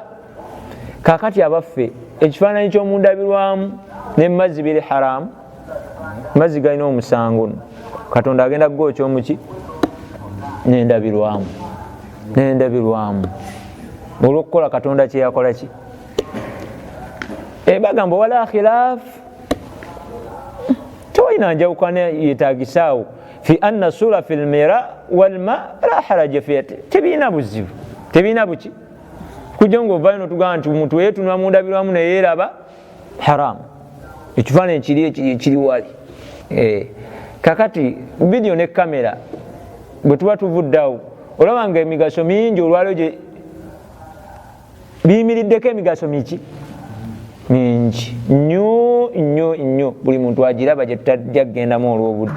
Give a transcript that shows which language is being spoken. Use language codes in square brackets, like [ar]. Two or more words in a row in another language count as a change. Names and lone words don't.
[lg] Kakati abaffe ekifaananyi ky'omu ndabirwamu ne mazzi biri haramu, mazzi galina omusango, Katonda agenda kugokya omuki n'endabirwamu olw'okukola Katonda kye yakola ki. [ar] Bagamba ولا خلاف, [lg] tewalina njawukana yeetagisaawo [ar] في أن الصورة في المرآة والماء لا حرج فيها, [lg] tebiina buzibu, tebiina buki kujja ngaovayo notugamba nti omuntu yeetunula mu ndabirwamu neyeeraba haramu, ekifaananyi kiri wali. Kakati vidiyo ne kamera bwe tuba tuvuddeawo olaba nga emigaso mingi olwaliro biyimiriddeko emigaso mingi nnyo, buli muntu agiraba gye tutajja kugendamu olw'obudde.